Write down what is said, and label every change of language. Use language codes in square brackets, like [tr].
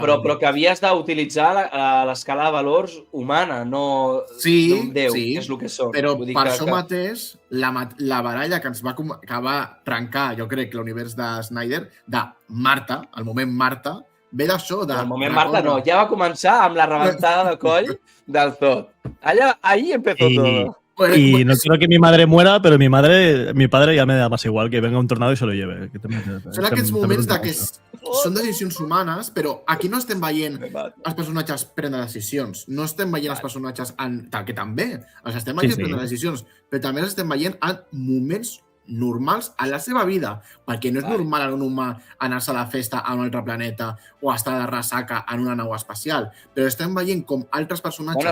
[ca] Bueno, però que havies d'utilitzar l'escala de valors humana, no d'un déu, que és el que són. Però per això mateix, la baralla que va trencar, jo crec, l'univers de Snyder, de Marta, el moment Marta, ve d'això. El moment Marta no, ja va començar amb la rebentada de coll del tot. [es] Ahí empezó todo. Y no quiero que mi madre muera, pero mi padre ya me da más igual, que venga un tornado y se lo lleve. [ca] Són aquests moments que són decisions humanes, però aquí no estem veient els personatges prendre decisions. No estem veient els personatges que també. Estem veient prendre decisions, però també els estem veient en moments normals a la seva vida, perquè no és normal en un humà anar-se a la festa a un altre planeta o estar de ressaca en una nau espacial, però estem veient com altres personatges...